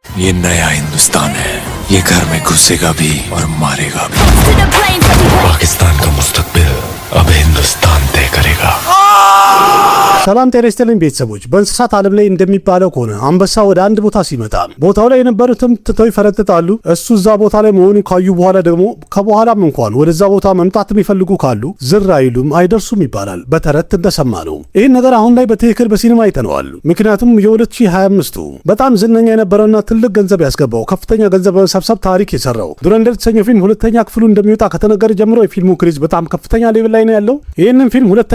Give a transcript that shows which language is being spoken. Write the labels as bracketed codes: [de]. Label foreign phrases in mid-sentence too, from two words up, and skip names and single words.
[hi] ये नया हिंदुस्तान है, ये घर में घुसेगा भी और मारेगा भी। पाकिस्तान का मुस्तकबिल अब हिंदुस्तान तय करेगा। [am] ሰላም ጤና ይስጥልኝ ቤተሰቦች። በእንስሳት ዓለም ላይ እንደሚባለው ከሆነ አንበሳ ወደ አንድ ቦታ ሲመጣ ቦታው ላይ የነበሩትም ትተው ይፈረጥጣሉ። እሱ እዛ ቦታ ላይ መሆኑን ካዩ በኋላ ደግሞ ከበኋላም እንኳን ወደዛ ቦታ መምጣት የሚፈልጉ ካሉ ዝር አይሉም፣ አይደርሱም ይባላል። በተረት እንደሰማ ነው። ይህን ነገር አሁን ላይ በትክክል በሲኒማ አይተነዋል። ምክንያቱም የ2025ቱ በጣም ዝነኛ የነበረውና ትልቅ ገንዘብ ያስገባው ከፍተኛ ገንዘብ በመሰብሰብ ታሪክ የሰራው ዱረንደር የተሰኘው ፊልም ሁለተኛ ክፍሉ እንደሚወጣ ከተነገረ ጀምሮ የፊልሙ ክሬዝ በጣም ከፍተኛ ሌቭል ላይ ነው ያለው። ይህንን ፊልም ሁለተኛ